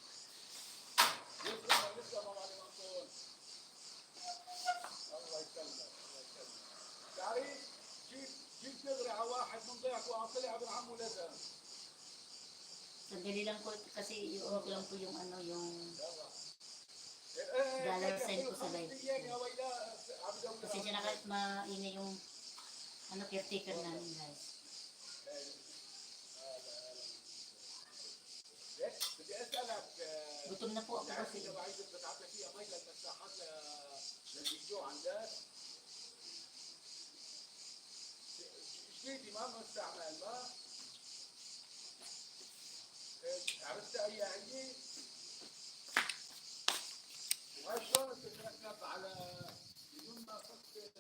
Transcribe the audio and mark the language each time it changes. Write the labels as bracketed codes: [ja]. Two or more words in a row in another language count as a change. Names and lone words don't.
[tl] Sandali lang po kasi yung ko lang po yung yung dollar sign ko sa live. Kasi siya na kahit maingay yung caretaker namin guys. Gutom na po ako kasi. [ar] عرفت اي عندي وهاي شلون تتركب على بدون ما احط